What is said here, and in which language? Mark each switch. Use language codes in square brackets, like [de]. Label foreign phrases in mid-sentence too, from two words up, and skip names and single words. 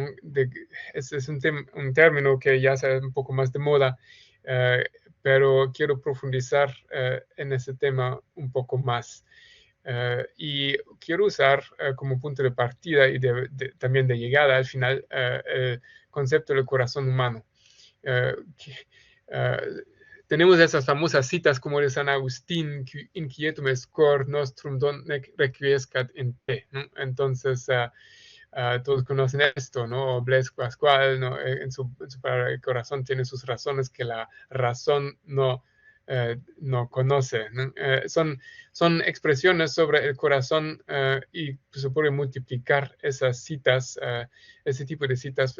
[es] Es un término que ya está un poco más de moda, pero quiero profundizar en ese tema un poco más. Y quiero usar como punto de partida y también de llegada al final el concepto del corazón humano. tenemos esas famosas citas como de San Agustín, [la] inquietum es cor nostrum donec requiescat in te, ¿no? [es] Entonces, todos conocen esto, ¿no? Blaise Pascual, ¿no? En su palabra, el corazón tiene sus razones que la razón no conoce, ¿no? Son expresiones sobre el corazón y se puede multiplicar esas citas, ese tipo de citas.